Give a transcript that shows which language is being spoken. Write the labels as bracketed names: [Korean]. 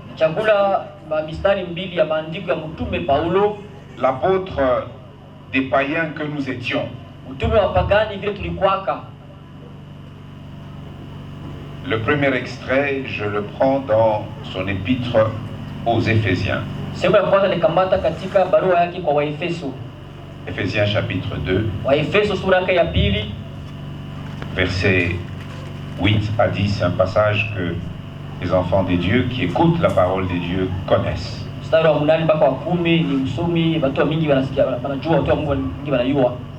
[Swahili] Chakula mistari mbili ya maandiko ya mtume Paulo, [French] L'apôtre des païens que nous étions. [Swahili] mtume wa pagani vile tulikuwaka. [French] Le premier extrait, je le prends dans son épître aux Éphésiens. [Swahili] Sehemu ya kwanza nikamata katika barua yake kwa Waefeso. [French] Éphésiens chapitre 2, [Swahili] Waefeso sura yake ya pili [French] versets 8 à 10, c'est un passage que les enfants de Dieu qui écoutent la parole de Dieu connaissent. [Swahili] mstari wa 8 mpaka wa 10 ni msomi, watu mingi wanasikia, wanajua, watu wa Mungu mingi wanajua.